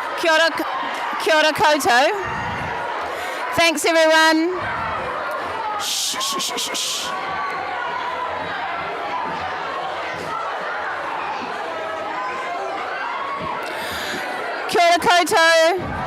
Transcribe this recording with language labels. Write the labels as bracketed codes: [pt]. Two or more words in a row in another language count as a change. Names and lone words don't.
[mi] Kia ora koutou. [en] Thanks everyone. Shh, shh, shh, shh, shh. [mi] Kia ora koutou.